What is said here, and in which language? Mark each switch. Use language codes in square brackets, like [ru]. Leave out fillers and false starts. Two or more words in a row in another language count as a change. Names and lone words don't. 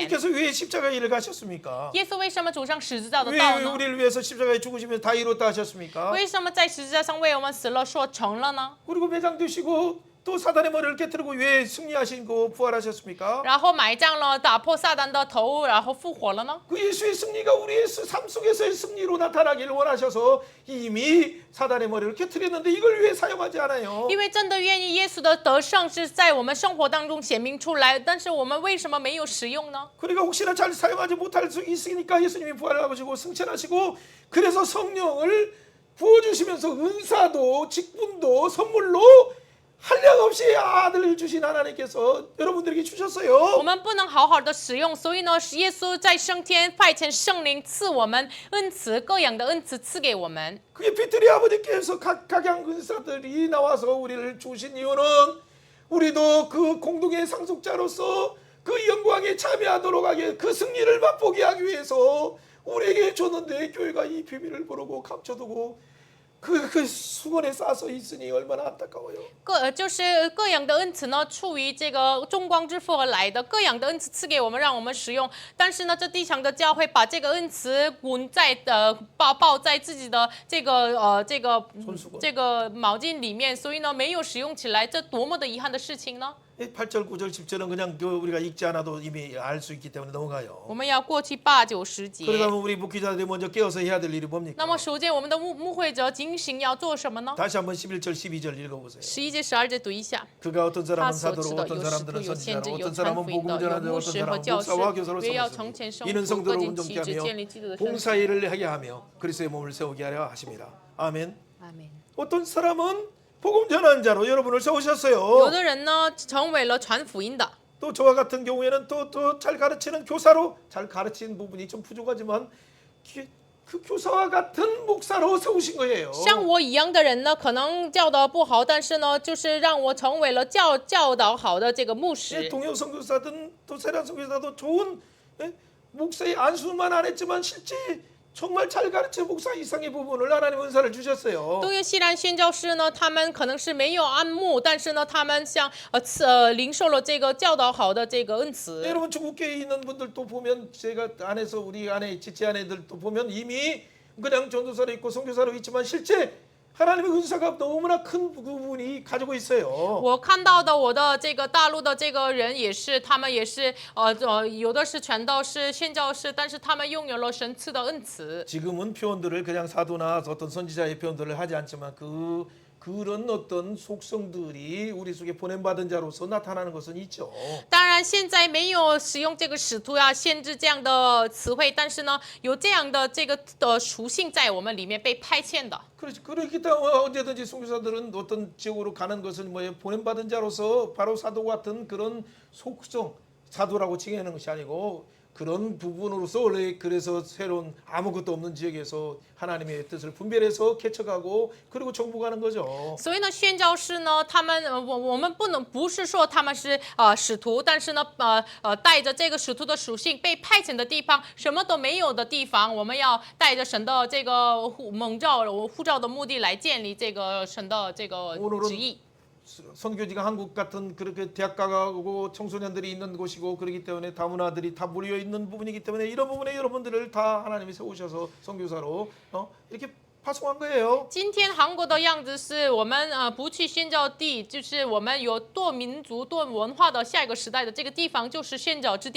[ko] 예수님께서 왜 십자가 일을 가셨습니까? [zh] 耶稣为什么走上十字架的 [ko] 왜 [zh] 道呢？ [ko] 우리를 위해서 십자가에 죽으시면서 다 이뤘다 하셨습니까? [zh] 为什么在十字架上为我们死了，说成了呢？ [ko] 그리고 매장되시고 또 사단의 머리를 깨뜨리고 왜 승리하시고 부활하셨습니까? [zh] 然后埋葬了，打破撒旦的头，然后复活了呢？ [ko] 그 예수의 승리가 우리의 삶 속에서의 승리로 나타나기를 원하셔서 이미 사단의 머리를 깨뜨렸는데 이걸 왜 사용하지 않아요? [zh] 因为真的愿意耶稣的得胜是在我们生活当中显明出来，但是我们为什么没有使用呢？ [ko] 그러니까 혹시나 잘 사용하지 못할 수 있으니까 예수님이 부활하시고 승천하시고 그래서 성령을 부어주시면서 은사도 직분도 선물로 한량없이 아들을 주신 하나님께서 여러분들에게 [zh] 我 [ko] 주셨어요. [zh] 们不能好好的使用，所以呢，耶稣在升天派遣圣灵赐我们恩赐，各样的恩赐赐给我们。 [ko] 그게 비틀이 아버지께서 각양 은사들이 나와서 우리를 주신 이유는 우리도 그 공동의 상속자로서 그 영광에 참여하도록 하게 그 승리를 맛보게 하기 위해서 우리에게 줬는데 교회가 이 비밀을 모르고 감춰두고 그 수건에 싸서 있으니 얼마나 안타까워요. [zh] 就是各样的恩赐呢，出于这个众光之父而来的，各样的恩赐赐给我们，让我们使用。但是呢，这地上的教会把这个恩赐滚在抱在自己的这个毛巾里面，所以呢，没有使用起来，这多么的遗憾的事情呢？ [ko] 8절, 9절, 10절은 그냥 우리가 읽지 않아도 이미 알 수 있기 때문에 넘어가요. [zh] 我们要过去8、9、10节。 [ko] 그러다 보면 우리 목회자들이 먼저 깨어서 해야 될 일이 [zh] 那 [ko] 뭡니까? [zh] 么首先，我们的牧会者警醒要做什么呢？ [ko] 다시 한번 11절, 12절 읽어보세요. [zh] 11 节、12节读一下。 [ko] 그가 어떤 [zh] 他 [ko] 사람은 [zh] 所指 [ko] 사도로 [zh] 的 [ko] 어떤 [zh] 有使徒、 [ko] 사람들은 [zh] 有先 [ko] 선지자로 [zh] 知、有 [ko] 어떤 [zh] 传 [ko] 사람은 [zh] 福音 [ko] 복음을 [zh] 的，有 [ko] 전하자 [zh] 牧 [ko] 어떤 [zh] 师和 [ko] 사람은 [zh] 教师， [ko] 목사와 교사로 [zh] 为要 [ko] 삼았으니 [zh] 成全生 [ko] 이는 [zh] 活，各 [ko] 성도를 [zh] 尽其职， [ko] 온전케 [zh] 建立基督的 [ko] 하며 [zh] 身体。 [ko] 봉사일을 하게 하며 그리스도의 몸을 세우게 하려 하십니다. 아멘. [zh] 阿门。 [ko] 어떤 사람은 복음 전하는 자로 여러분을 [zh] 有 [ko] 세우셨어요. [zh] 的人呢，成为了传福音的。 [ko] 또 저와 같은 경우에는 또 잘 가르치는 교사로 잘 가르치는 부분이 좀 부족하지만 그 교사와 같은 목사로 세우신 거예요. [zh] 像我一样的人呢，可能教导不好，但是呢，就是让我成为了教导好的这个牧 [ko] 예, [zh] 师。 [ko] 동영 선교사든 또 세란 선교사도 좋은 목사의 안수만 안 했지만 실제 정말 잘 가르치는 목사 이상의 부분을 하나님 은사를 주셨어요. [zh] 东岳西然宣教师呢，他们可能是没有按牧，但是呢，他们像领受了这个教导好的这个恩赐。 [ko] 여러분 중국계에 있는 분들도 보면 제가 안에서 우리 안에 지체 안에들도 보면 이미 그냥 전도사로 있고 선교사로 있지만 실제 하나님의 은사가 너무나 큰 부분이 가지고 있어요. [zh] 我看到的我的这个大陆的这个人也是，他们也是有的是传道士、宣教士，但是他们拥有了神赐的恩赐。 [ko] 지금은 표현들을 그냥 사도나 어떤 선지자의 표현들을 하지 않지만 그런 어떤 속성들이 우리 속에 보냄받은 자로서 나타나는 것은 있죠. [zh] 当然，现在没有使用这个使徒呀、先知这样的词汇，但是呢，有这样的这个属性在我们里面被派遣的。 [ko] 그렇기 때문에 언제든지 선교사들은 어떤 지역으로 가는 것은 뭐예요? 보냄받은 자로서 바로 사도 같은 그런 속성, 사도라고 칭하는 것이 아니고 그런 부분으로서 원래 그래서 새로운 아무것도 없는 지역에서 하나님의 뜻을 분별해서 개척하고 그리고 정복하는 거죠. [zh] 所以呢，宣教士呢，我们不是说他们是使徒，但是呢，带着这个使徒的属性被派遣的地方，什么都没有的地方，我们要带着神的这个呼召的目的来建立这个神的这个旨意。 [ko] 선교지가 한국 같은 그렇게 대학가고 청소년들이 있는 곳이고 그렇기 때문에 다문화들이 다 모여 있는 부분이기 때문에 이런 부분에 여러분들을 다 하나님이 세우셔서 선교사로 이렇게 파송한 거예요. [zh] 今天韩国的样子是我们不去宣教地，就是我们有多民族多文化的下一个时代的这个地方就是宣教之